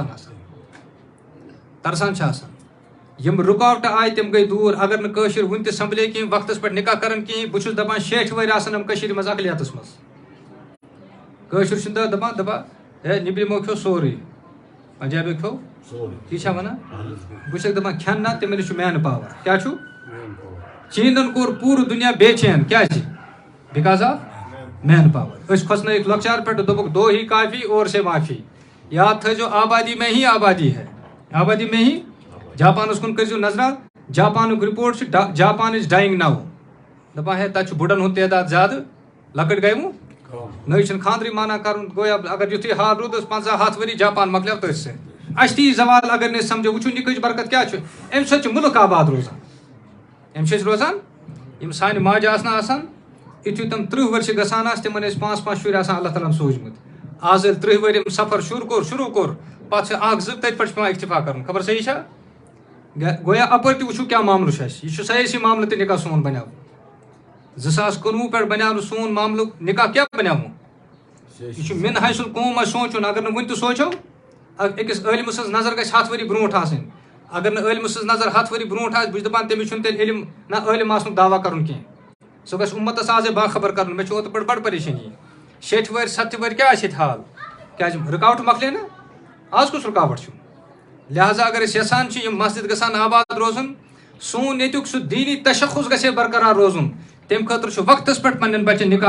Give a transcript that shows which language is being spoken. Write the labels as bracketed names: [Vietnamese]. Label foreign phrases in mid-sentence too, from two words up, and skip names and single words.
[Kashmiri] ترسان چھِ آسان یِم رُکاوٹہٕ آیہِ تِم گٔے دوٗر اگر نہٕ کٲشِر وُنہِ تہِ سنبھلے کینٛہہ وقتس پٮ۪ٹھ نکاح کران کِہیٖنۍ بہٕ چھُس دپان 60 ؤری آسن یِم کٔشیٖرِ منٛز اقلیتس منٛز کٲشُر چھُنہٕ دپان ہے نیبرِمو کھیوٚو سورُے پنجابیو کھیوٚو تی چھا ونان بہٕ چھُسکھ دپان کھٮ۪ن نہ تِمن چھُ [English] man power [Kashmiri] کیاہ چھُ چیٖنن کوٚر پوٗرٕ دُنیا بے چین کیازِ [English] because of man power [Kashmiri] أسۍ کھۄژنٲیِکھ لۄکچار پٮ۪ٹھ دوٚپُکھ [Urdu] دو ہی کافی اور سے معافی [Kashmiri] یاد تھٲیزیو [Urdu] آبادی میں ہی آبادی ہے آبادی میں ہی [Kashmiri] جاپانس کُن کٔرۍزیو نظرا جاپانُک رِپورٹ چھُ [English] Japan is dying now [Kashmiri] دپان ہے تتہِ چھُ بُڈن ہُنٛد تعداد زیادٕ لۄکٕٹۍ گٔے وۄنۍ نٔے چھُنہٕ خاندرٕے مانان کرُن گویا اگر یُتھُے حال روٗدُس 50-100 ؤری جاپان مۄکلیو تٔتھۍ سۭتۍ اَسہِ تہِ یی زوال اگر نہٕ أسۍ سمجھو وٕچھو نِکٕچ برکت کیاہ چھُ اَمہِ سۭتۍ چھُ مُلک آباد روزان اَمہِ چھِ أسۍ روزان یِم سانہِ ماجہِ آسنہ آسان یُتھُے تِم 30 ؤرۍ چھِ گژھان آسہٕ تِمن ٲسۍ 5 شُرۍ آسان اللہ تعالیٰ ہن سوٗزمٕتۍ آز ییٚلہِ 30 ؤرۍ یِم سفر شروٗع کوٚر پتہٕ چھِ 1-2 تتہِ پٮ۪ٹھ چھُ پیٚوان اِکتِفا کرُن خبر صحیح چھا گویا اپٲرۍ تہِ وٕچھو کیاہ معاملہٕ چھُ اَسہِ یہِ چھُ سٲرسٕے معاملہٕ تہِ نکاح سون بنیو 2019 پٮ۪ٹھ بنیو نہٕ سون معاملُک نکاح کیاہ بنیومُت یہِ چھُ [Arabic] مِن حیث القوم [Kashmiri] اَسہِ سونٛچُن اگر نہٕ وُنہِ تہِ سونٛچو أکِس عٲلمہٕ سٕنٛز نظر گژھِ 100 ؤری برونٛٹھ آسٕنۍ اگر نہٕ عٲلمہٕ سٕنٛز نظر 100 ؤری برونٛٹھ آسہِ بہٕ چھُس دپان تٔمِس چھُنہٕ تیٚلہِ علم نہ عٲلم آسنُک دعوا کرُن کینٛہہ سُہ گژھِ اُمتس آزے باخبر کرُن مےٚ چھُ اوترٕ پٮ۪ٹھ بڑٕ پریشٲنی 60 ؤرۍ 70 ؤرۍ کیاہ آسہِ ییٚتہِ حال کیازِ رُکاوٹ مۄکلے نہ آز کُس رُکاوٹ چھُ لہٰذا اگر أسۍ یژھان چھِ یِم مسجد گژھن آباد روزُن سون ییٚتیُک سُہ دیٖنی تشخُص گژھِ ہے برقرار روزُن تمہِ خٲطرٕ چھُ وقتس پٮ۪ٹھ پننٮ۪ن بچن نکاح